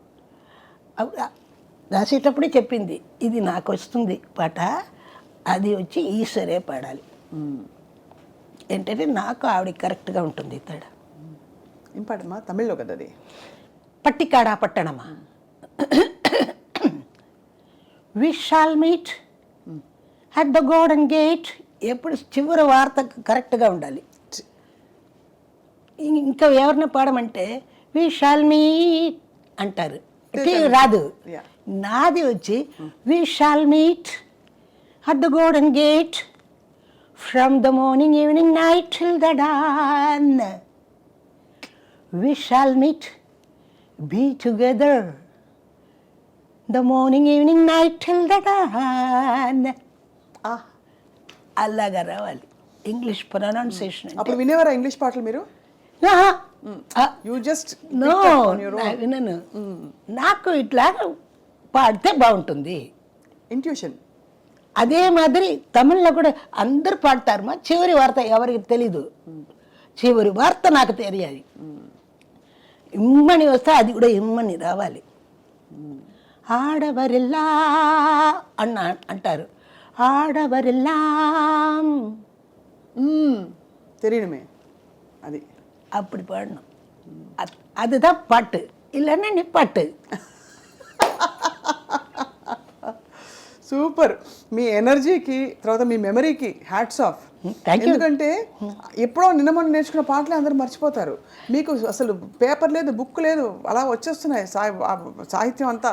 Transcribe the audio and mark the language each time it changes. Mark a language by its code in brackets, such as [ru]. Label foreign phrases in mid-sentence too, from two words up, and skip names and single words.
[te] రాసేటప్పుడే చెప్పింది, ఇది నాకు వస్తుంది పాట, అది వచ్చి ఈశ్వరే పాడాలి. ఏంటంటే నాకు ఆవిడ కరెక్ట్గా ఉంటుంది. తడ ఏం పాడమ్మా? తమిళ్లో కదా అది. పట్టికాడా పట్టణమా. [en] We shall meet at the golden gate. [te] ఎప్పుడు చివరి వార్త కరెక్ట్గా ఉండాలి. ఇంకా ఎవరిని పాడమంటే [en] we shall meet [te] అంటారు, రాదు. నాది వచ్చి [en] we shall meet at the golden gate from the morning evening night till the dawn. we shall meet be together the morning evening night till the dawn. [te] అలాగా రావాలి [en] English pronunciation. [te] అప్పుడు వినేవారా ఇంగ్లీష్ పాటలు మీరు? [en] you just [te] వినను. నాకు ఇట్లా పాడితే బాగుంటుంది ఇంట్యూషన్. అదే మాదిరి తమిళ్లో కూడా అందరు పాడతారు. మా చివరి వార్త ఎవరికి తెలీదు, చివరి వార్త నాకు తెలియాలి. ఇమ్మని వస్తే అది కూడా ఇమ్మని రావాలి. ఆడవరిల్లా అంటారు, ఆడవరిల్లా తెలియడమే అది. [ta] அப்படி பாடணும். அதுதான் பாட்டு, இல்லைன்னா நிப்பாட்டு. [te] సూపర్. మీ ఎనర్జీకి తర్వాత మీ మెమరీకి [en] hats off. [te] ఎందుకంటే ఎప్పుడో నిన్న మొన్న నేర్చుకున్న పాటలే అందరూ మర్చిపోతారు. మీకు అసలు పేపర్ లేదు, బుక్ లేదు, అలా వచ్చేస్తున్నాయి సాహిత్యం అంతా.